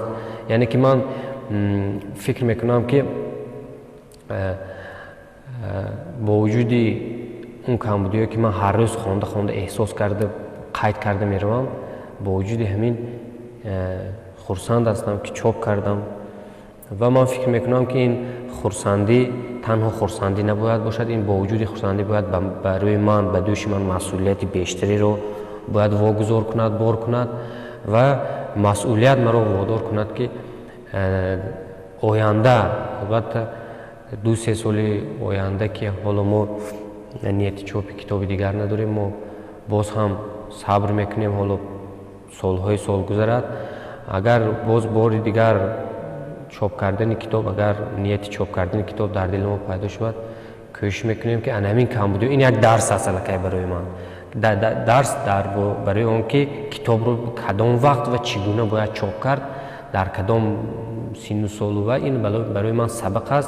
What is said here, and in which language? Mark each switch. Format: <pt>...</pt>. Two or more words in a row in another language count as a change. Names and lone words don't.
<fa>یعنی که من فکر میکنم که با وجود اون کمبودی که من هر روز خوانده احساس کرده قید کرده میروم، با وجود همین خرسند هستم که چاپ کردم و من فکر میکنم که این خرسندی تنها خرسندی نباید باشد. این با وجود خرسندی باید برای من، به دوش من مسئولیت بیشتری رو باید واگذار کند، بار کند و</fa> <tg>масъулият маро водор кунад ки оянда албатта 2-3 соли оянда ки ҳоло мо нияти чопи китоби дигар надорем, мо боз ҳам сабр мекунем, ҳоло солҳои сол гузарад. агар боз бори дигар чоп кардани китоб, агар нияти чоп кардани китоб дар дили мо пайдо шавад, кӯшиш мекунем ки ана ҳамин камбудиҳо, ин як дарс аст аллакай барои ман, дарс барои он ки китобро кадом вақт ва чӣ гуна бояд чоп кард, дар кадом синну солу, ва ин барои ман сабақ аст.</tg>